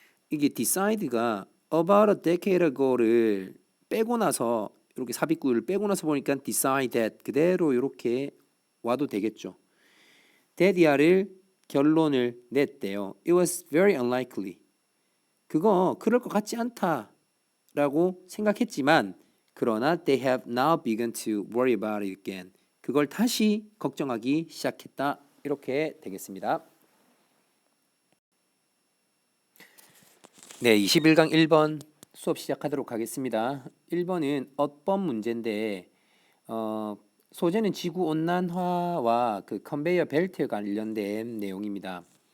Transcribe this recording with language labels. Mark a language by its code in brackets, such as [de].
[ko] 이게 decide가 [en] about a decade ago [ko] 를 빼고 나서 이렇게 삽입구를 빼고 나서 보니까 decide that 그대로 이렇게 와도 되겠죠. that이야를 결론을 냈대요. [en] It was very unlikely. [ko] 그거 그럴 것 같지 않다라고 생각했지만 그러나 [en] they have now begun to worry about it again. [ko] 그걸 다시 걱정하기 시작했다. 이렇게 되겠습니다. 네, 21강 1번 수업 시작하도록 하겠습니다. 1번은 어법 문제인데 소재는 지구 온난화와 그 컨베이어 벨트에 관련된 내용입니다.